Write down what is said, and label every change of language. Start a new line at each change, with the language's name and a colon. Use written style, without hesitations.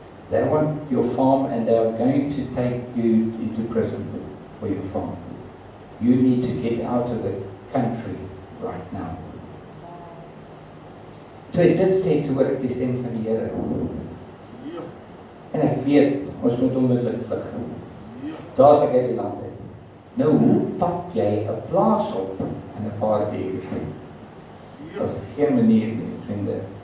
English: They want your farm and they are going to take you into prison for your farm. You need to get out of the country right now.
Afrikaans: Toe ek dit sê, toe hoor ek die stem van die Here. En ek weet, ons moet onmiddellik vlug. Dadelik uit die land uit. Nou, hoe pak jy 'n plaas op in 'n paar dae? Dat is geen manier nie, vriende.